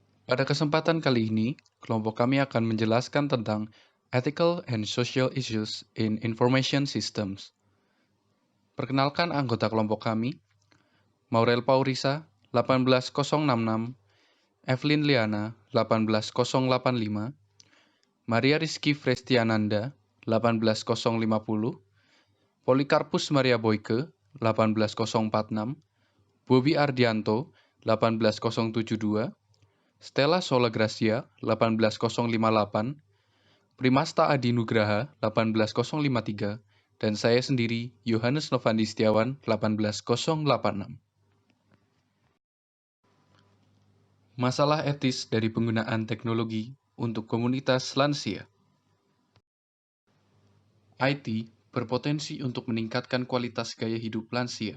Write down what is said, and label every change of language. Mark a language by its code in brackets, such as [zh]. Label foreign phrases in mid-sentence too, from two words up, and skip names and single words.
[id] Pada kesempatan kali ini, kelompok kami akan menjelaskan tentang [en] Ethical and Social Issues in Information Systems. [id] Perkenalkan anggota kelompok kami, Maurel Paurisa, 18066, Evelyn Liana, 18085, Maria Rizky Frestiananda, 18050, Polikarpus Maria Boyke, 18046, Bobi Ardianto, 18072, Stella Sola Gracia, 18058, Primasta Adi Nugraha, 18053, dan saya sendiri, Yohanes Novandi Setiawan, 18086. Masalah etis dari penggunaan teknologi untuk komunitas lansia. IT berpotensi untuk meningkatkan kualitas gaya hidup lansia.